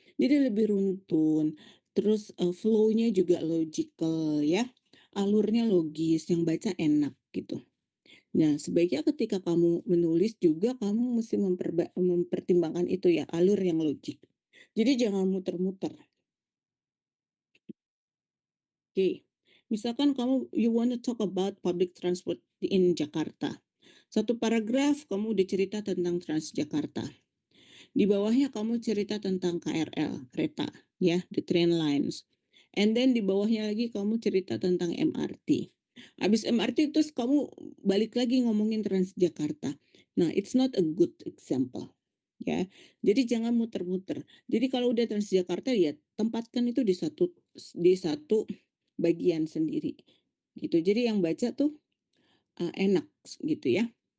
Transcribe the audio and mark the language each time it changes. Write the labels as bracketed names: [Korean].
[Indonesian] Jadi lebih runtun. Terus flow-nya juga logical, ya. Alurnya logis, yang baca enak gitu. Nah, sebaiknya ketika kamu menulis juga kamu mesti mempertimbangkan itu, ya, alur yang logik. Jadi jangan muter-muter. Oke. Misalkan [English] you want to talk about public transport in Jakarta. [Indonesian] Satu paragraf kamu udah cerita tentang Transjakarta. Di bawahnya kamu cerita tentang KRL, kereta, ya, [English] the train lines. And then [Indonesian] di bawahnya lagi kamu cerita tentang MRT. Habis MRT terus kamu balik lagi ngomongin Transjakarta. [English] Nah, it's not a good example. [Indonesian] Ya. Jadi jangan muter-muter. Jadi kalau udah Transjakarta, ya tempatkan itu di satu bagian sendiri. Gitu. Jadi yang baca tuh enak gitu, ya.